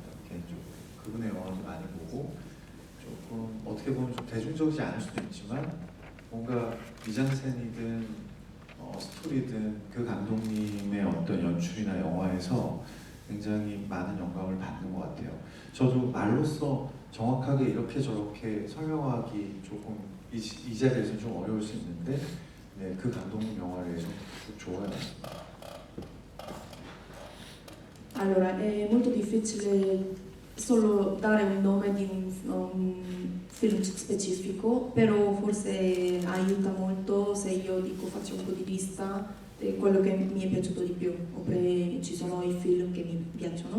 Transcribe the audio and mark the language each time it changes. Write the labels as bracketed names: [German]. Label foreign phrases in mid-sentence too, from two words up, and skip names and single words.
[Korean] 개인적으로 그분의 영화도 많이 보고 조금 어떻게 보면 좀 대중적이지 않을 수도 있지만 뭔가 미장센이든 스토리든 그 감독님의 어떤 연출이나 영화에서 굉장히 많은 영감을 받는 것 같아요. 저도 말로써 정확하게 이렇게 저렇게 설명하기 조금 이 자리에서 좀 어려울 수 있는데 네, 그 감독님 영화를 좀 좋아해봤습니다. [Italian] Allora, è molto difficile solo dare un nome di un film specifico, però forse aiuta molto se io dico faccio un po' di lista di quello che mi è piaciuto di più, oppure ci sono i film che mi piacciono.